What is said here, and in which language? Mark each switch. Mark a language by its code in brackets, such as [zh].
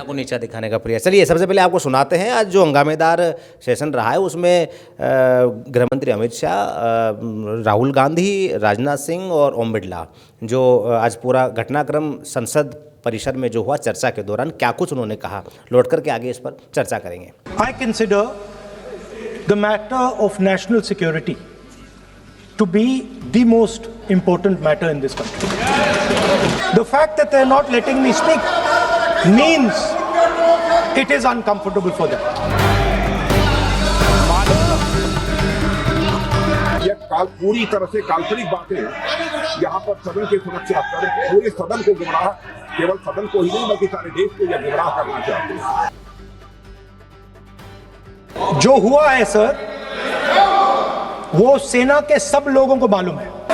[hi] आपको नीचा दिखाने का प्रयास। चलिए सबसे पहले आपको सुनाते हैं आज जो हंगामेदार सेशन रहा है उसमें गृह मंत्री अमित शाह, राहुल गांधी, राजनाथ सिंह और ओम बिरला, जो आज पूरा घटनाक्रम संसद परिसर में जो हुआ चर्चा के दौरान क्या कुछ उन्होंने कहा, लौट करके आगे इस पर चर्चा करेंगे। [en] I consider the matter of national security to be the most important matter in this country. The fact that they're not letting me speak means it is uncomfortable for them. [hi] पूरी तरह से काल्पनिक बातें यहाँ पर सदन की सुरक्षा कर पूरे सदन को गुमराह, केवल सदन को ही नहीं बल्कि सारे देश को यह गुमराह करना चाहते हैं। जो हुआ है सर, वो सेना के सब लोगों को मालूम है।